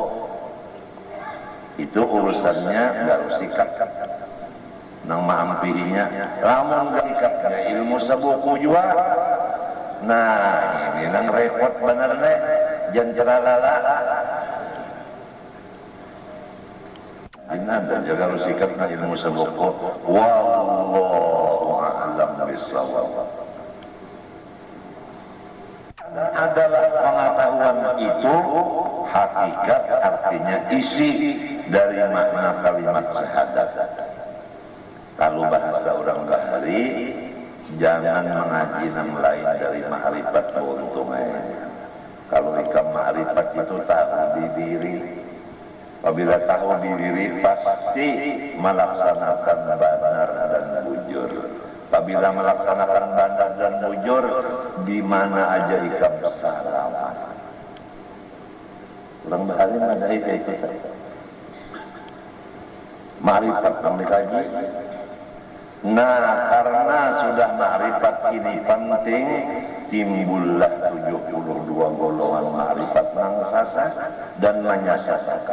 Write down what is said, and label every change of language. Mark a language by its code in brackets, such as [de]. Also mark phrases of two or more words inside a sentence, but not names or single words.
[bjn] Itu urusannya baru sikap nang maampihinya. Lamun gak sikapnya ilmu sabuku juga, nah ini nang repot bener nih, jangan ceralala. Ini ada jaga sikapnya ilmu sabuku. [ar] والله أعلم بالصواب. [id] Adalah pengetahuan itu hakikat, artinya isi dari makna kalimat syahadat. [bjn] Kalau bahasa orang Bahari, jangan mengaji yang lain dari ma'rifat keuntungannya. Kalau ikam ma'rifat itu tahu di diri. Apabila tahu di diri pasti melaksanakan benar dan bujur. Apabila melaksanakan benar dan bujur, di mana aja ikam selamat. Orang Bahari ada itu. Ma'rifat yang dikaji. Nah, karena sudah ma'rifat ini penting, timbullah 72 golongan ma'rifat nang sasa dan menyasasakan.